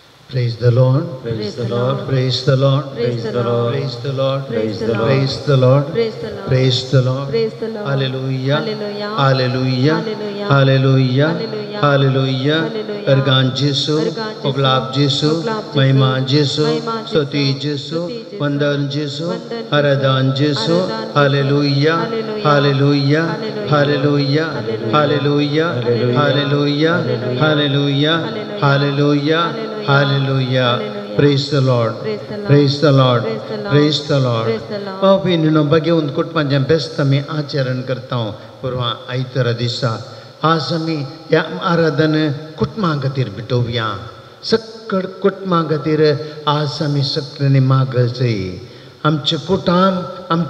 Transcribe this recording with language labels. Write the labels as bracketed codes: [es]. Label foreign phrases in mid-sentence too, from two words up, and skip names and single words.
[en] Praise the Lord. Praise the Lord. Praise the Lord. Praise the Lord. Praise the Lord. Praise the Lord. Praise the Lord. Praise the Lord. Praise the Lord. Praise the Lord. Hallelujah. Hallelujah. Hallelujah. Hallelujah. Hallelujah. Hallelujah. Hallelujah. Hallelujah. [kok] Ergan Jesu, Ergan Jesu, Oblab Jesu, Oblab Jesu, Mahima Jesu, Mahima Jesu, Stuti Jesu, Stuti Jesu, Vandan Jesu, Vandan Jesu, Aradan Jesu. Aradan Jesu. [en] Hallelujah. Hallelujah. Hallelujah. Hallelujah. Hallelujah. Hallelujah. Hallelujah. Hallelujah. Hallelujah. Hallelujah. Praise the Lord. Praise the Lord. Praise the Lord. [kok] पिनिनो बघेऊन कुटुंबाच्या बेस्ट मी आचरण करता परवा आयतारा दिसा आज आमी ह्या आराधन कुटुंबा खातीर भेटोवया सक्कड कुटुंबा खातीर आज आमी सगळ्यांनी मागचय आमचे कुटुंब आमची